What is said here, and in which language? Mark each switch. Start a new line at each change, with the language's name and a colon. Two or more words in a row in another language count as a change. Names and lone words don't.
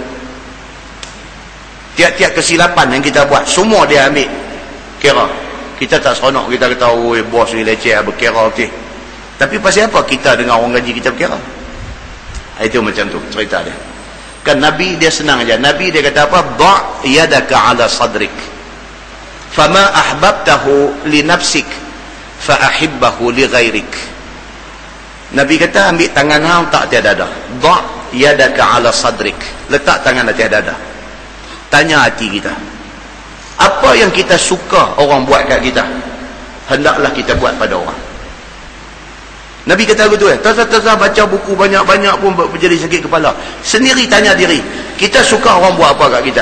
Malay: Tiap-tiap kesilapan yang kita buat, semua dia ambil kira, kita tak seronok. Kita kata, oi bos ni leceh, berkira okey. Tapi pasal apa kita dengan orang gaji kita berkira? Itu macam tu cerita dia. Kan Nabi dia senang aja. Nabi dia kata apa?
Arabic: دع يدك على صدرك فما أحببته لنفسك فأحبه لغيرك.
Malay: Nabi kata, ambil tangan hang tak tiada dada.
Arabic: دع يدك على صدرك,
Malay: letak tangan atas dada. Tanya hati kita, apa yang kita suka orang buat kat kita, hendaklah kita buat pada orang. Nabi kata begitu. Tak baca buku banyak-banyak pun menjadi sakit kepala. Sendiri tanya diri, kita suka orang buat apa kat kita?